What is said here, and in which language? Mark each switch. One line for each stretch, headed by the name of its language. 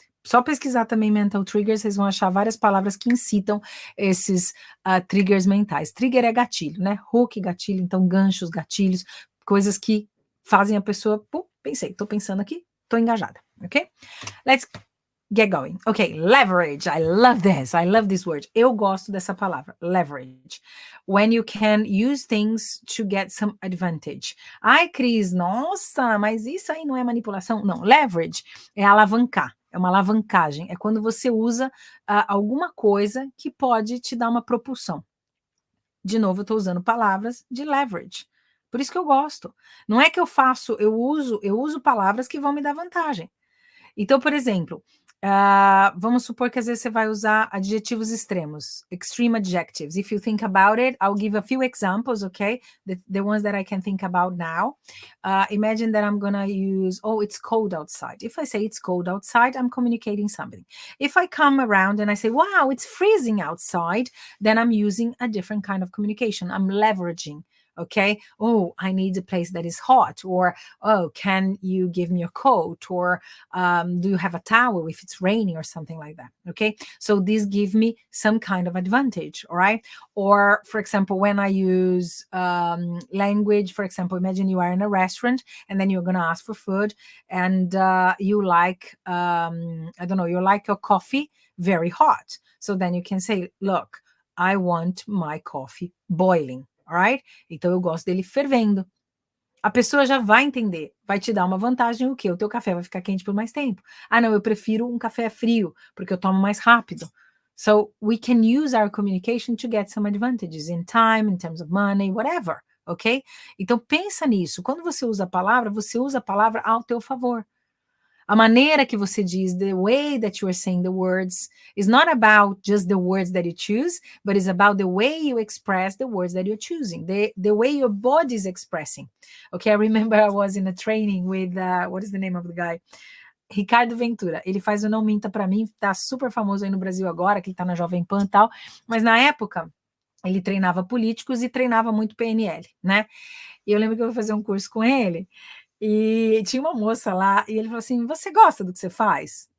Portuguese: Só pesquisar também mental triggers, vocês vão achar várias palavras que incitam esses triggers mentais. Trigger é gatilho, né? Hook, gatilho, então ganchos, gatilhos, coisas que fazem a pessoa, pum, pensei, tô pensando aqui, tô engajada, ok?
English: Let's get going. Okay, leverage. I love this word.
Portuguese: Eu gosto dessa palavra, leverage.
English: When you can use things to get some advantage.
Portuguese: Ai, Cris, nossa, mas isso aí não é manipulação? Não, leverage é alavancar, é uma alavancagem. É quando você usa alguma coisa que pode te dar uma propulsão. De novo, eu tô usando palavras de leverage. Por isso que eu gosto. Não é que eu uso palavras que vão me dar vantagem. Então, por exemplo, vamos supor que às vezes você vai usar adjetivos extremos,
English: extreme adjectives. If you think about it, I'll give a few examples, okay? The ones that I can think about now. Imagine that I'm gonna use, oh, it's cold outside. If I say it's cold outside, I'm communicating something. If I come around and I say, wow, it's freezing outside, then I'm using a different kind of communication. I'm leveraging. Okay. Oh, I need a place that is hot. Or, oh, can you give me a coat? Or do you have a towel if it's raining or something like that? Okay. So these give me some kind of advantage. All right. Or, for example, when I use language, for example, imagine you are in a restaurant and then you're going to ask for food and you like, I don't know, you like your coffee very hot. So then you can say, look, I want my coffee boiling. Alright?
Portuguese: Então eu gosto dele fervendo. A pessoa já vai entender, vai te dar uma vantagem o quê? O teu café vai ficar quente por mais tempo. Ah, não, eu prefiro um café frio, porque eu tomo mais rápido.
English: So we can use our communication to get some advantages in time, in terms of money, whatever, ok?
Portuguese: Então pensa nisso. Quando você usa a palavra ao teu favor. A maneira que você diz,
English: the way that you are saying the words, is not about just the words that you choose, but it's about the way you express the words that you're choosing, the way your body is expressing. Okay, I remember I was in a training with, what is the name of the guy? Ricardo Ventura.
Portuguese: Ele faz o Não Minta Pra Mim, tá super famoso aí no Brasil agora, que ele tá na Jovem Pan e tal, mas na época ele treinava políticos e treinava muito PNL, né? E eu lembro que eu vou fazer um curso com ele, e tinha uma moça lá, e ele falou assim, você gosta do que você faz?